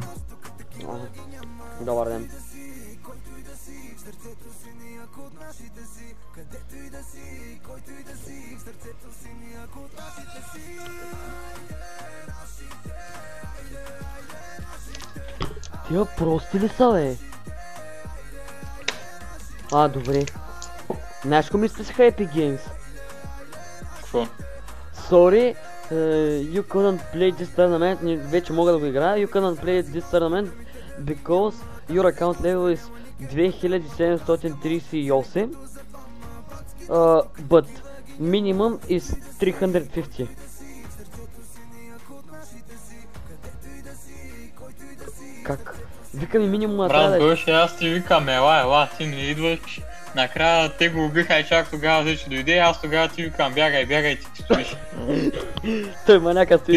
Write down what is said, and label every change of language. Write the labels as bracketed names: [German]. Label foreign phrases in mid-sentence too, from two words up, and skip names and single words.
[Bulgarian] Добър ден. Тия прости ли са, бе? Добре. Знаеш какво мисля с Happy Games? Какво? [English] Sorry, you couldn't play this tournament, [Bulgarian] вече мога да го играя. [English] You couldn't play this tournament because your account level is 2738 but minimum is 350. [Bulgarian] Как? Вика ми минимум Брат, Гоше, аз ти викам, ела, ти не идваш. Накрая те го убиха и чак тогава вече дойде, аз тогава ти викам, бягай, ти стоиш. Той маняка стои